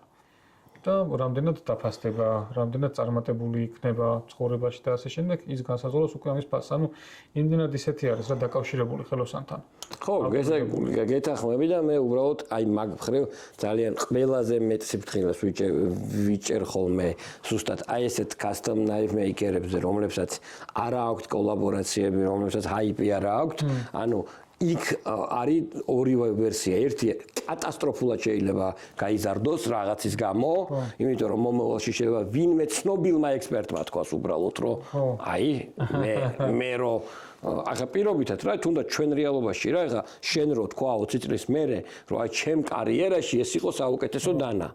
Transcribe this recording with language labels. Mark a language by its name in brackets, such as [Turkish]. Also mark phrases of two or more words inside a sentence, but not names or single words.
[Georgian] და რამდენად დაფასდება, რამდენად წარმატებული იქნება ცხოვრებაში და ასე შემდეგ, ის განსაზღვრავს უკვე ამის ფასს. ანუ იმდენად ისეთი არის რა დაკავშირებული ხელოსანთან. ხო, გეთახმები და მე უბრალოდ აი მაგ მხრივ ძალიან ყველაზე მეტ სიფრთხილეს ვიჭერ ხოლმე ზუსტად აი ესეთ [English] custom knife maker- [Georgian] ებზე, რომლებსაც არ აქვთ კოლაბორაციები, რომლებსაც hype არ აქვთ, ანუ იქ არის ორივე ვერსია. ერთი კატასტროფულად შეიძლება გაიზარდოს რაღაცის გამო, იმიტომ რომ მომავალში შეიძლება ვინმე ცნობილმა ექსპერტმა თქვას უბრალოდ, რომ აი მე რომ ახლა პირობითად რა თუნდაც ჩვენ რეალობაში რა ეხა შენ რო თქვა 20 წლის მერე რომ აი ჩემ კარიერაში ეს იყო საუკეთესო დანა.